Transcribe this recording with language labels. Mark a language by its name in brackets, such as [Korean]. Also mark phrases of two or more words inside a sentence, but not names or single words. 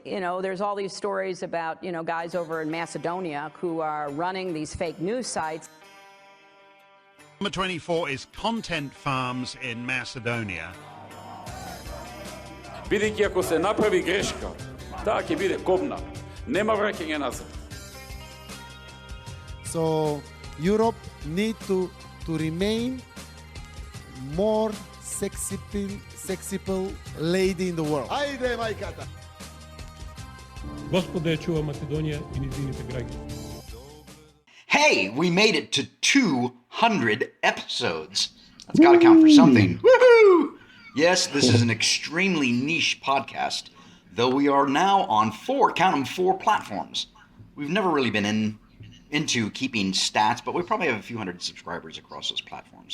[English] there's all these stories about, guys over in Macedonia who are running these fake news sites. Number 24 is Content Farms in Macedonia. [Macedonian] Бидејќи ако се направи грешка, таа ќе биде кобна. Нема враќање назад. [English] So Europe need to remain more sexy lady in the world. [Macedonian] Ajde, majkата! Господа ја чува Македонија и низините граѓани. [English] Hey, we made it to 200 episodes. That's got to count for something. Woohoo! Yes, this is an extremely niche podcast, though we are now on four platforms. We've never really been into keeping stats, but we probably have a few hundred subscribers across those platforms.